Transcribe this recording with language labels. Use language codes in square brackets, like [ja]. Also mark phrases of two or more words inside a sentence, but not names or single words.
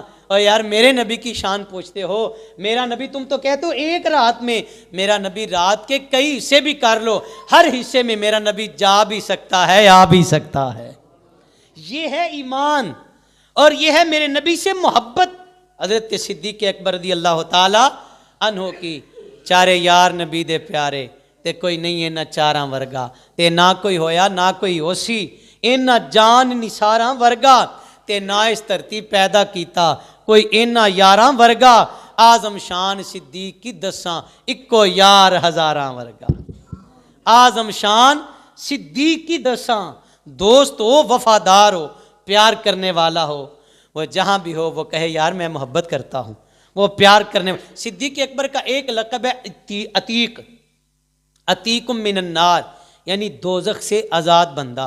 [ur] اور یار میرے نبی کی شان پوچھتے ہو، میرا نبی تم تو کہتے ہو ایک رات میں، میرا نبی رات کے کئی حصے بھی کر لو، ہر حصے میں میرا نبی جا بھی سکتا ہے، آ بھی سکتا ہے۔ یہ ہے ایمان اور یہ ہے میرے نبی سے محبت۔ [pa] حضرت صدیق اکبر [ar] رضی اللہ تعالی عنہ [pa] کی چارے یار نبی دے پیارے تے کوئی نہیں ہے نہ چاراں ورگا، تے نہ کوئی ہویا نہ کوئی ہوسی، نہ جان نثاراں ورگا، تے نہ اس دھرتی پیدا کیتا کوئی اینا یاراں ورگا، آزم شان صدیق کی دساں اکو یار ہزاراں ورگا۔ آزم شان صدیق کی دساں، [ur] دوست ہو، وفادار ہو، پیار کرنے والا ہو، وہ جہاں بھی ہو وہ کہے یار میں محبت کرتا ہوں، وہ پیار کرنے والا۔ صدیق اکبر کا ایک لقب ہے عتیق، [ar] عتیق من النار، [ur] یعنی دوزخ سے آزاد بندہ۔